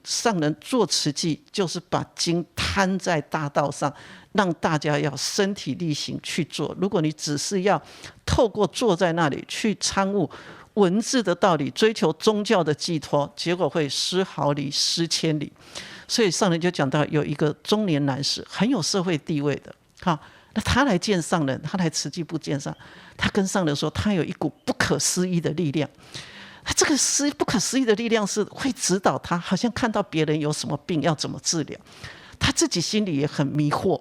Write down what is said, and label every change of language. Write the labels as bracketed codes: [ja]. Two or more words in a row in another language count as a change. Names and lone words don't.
[zh] 上人做慈濟就是把經攤在大道上，讓大家要身體力行去做。如果你只是要透過坐在那裡去參悟文字的道理，追求宗教的寄託，結果會失毫釐失千里。所以上人就講到有一個中年男士，很有社会地位的，那他來見上人，他來慈濟部見上，他跟上人說，他有一股不可思議的力量。這個不可思議的力量是會指導他，好像看到別人有什麼病要怎麼治療，他自己心裡也很迷惑。